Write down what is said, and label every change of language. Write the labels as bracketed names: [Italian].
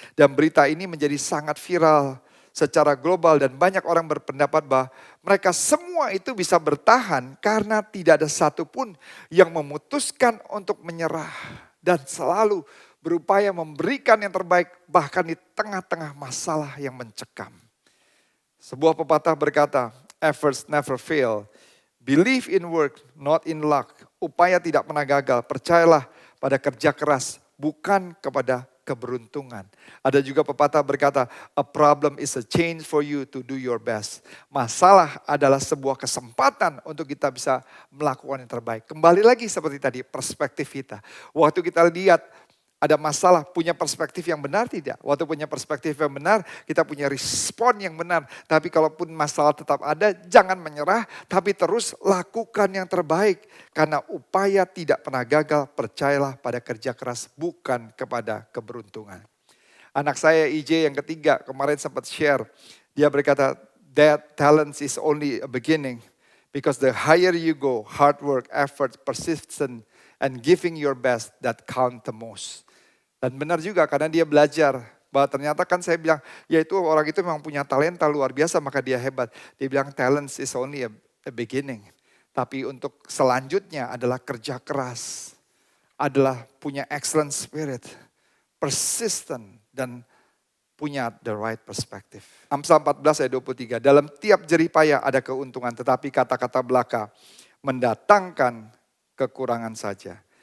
[Indonesian] Dan berita ini menjadi sangat viral secara global dan banyak orang berpendapat bahwa mereka semua itu bisa bertahan karena tidak ada satupun yang memutuskan untuk menyerah dan selalu berupaya memberikan yang terbaik bahkan di tengah-tengah masalah yang mencekam. Sebuah pepatah berkata, [English] efforts never fail. Believe in work, not in luck. [Indonesian] Upaya tidak pernah gagal. Percayalah pada kerja keras, bukan kepada keberuntungan. Ada juga pepatah berkata, [English] a problem is a chance for you to do your best. [Indonesian] Masalah adalah sebuah kesempatan untuk kita bisa melakukan yang terbaik. Kembali lagi seperti tadi, perspektif kita. Waktu kita lihat ada masalah, punya perspektif yang benar tidak? Waktu punya perspektif yang benar, kita punya respon yang benar. Tapi kalaupun masalah tetap ada, jangan menyerah, tapi terus lakukan yang terbaik. Karena upaya tidak pernah gagal, percayalah pada kerja keras, bukan kepada keberuntungan. Anak saya IJ yang ketiga, kemarin sempat share. Dia berkata, [English] that talent is only a beginning. Because the higher you go, hard work, effort, persistence, and giving your best, that count the most. [Indonesian] Dan benar juga karena dia belajar bahwa ternyata kan saya bilang, ya itu orang itu memang punya talenta luar biasa maka dia hebat. Dia bilang [English] talent is only a beginning. [Indonesian] Tapi untuk selanjutnya adalah kerja keras, adalah punya [English] excellent spirit, [Indonesian] persistent dan punya [English] the right perspective. [Indonesian] Amsal 14 ayat 23, dalam tiap jerih payah ada keuntungan tetapi kata-kata belaka mendatangkan kekurangan saja.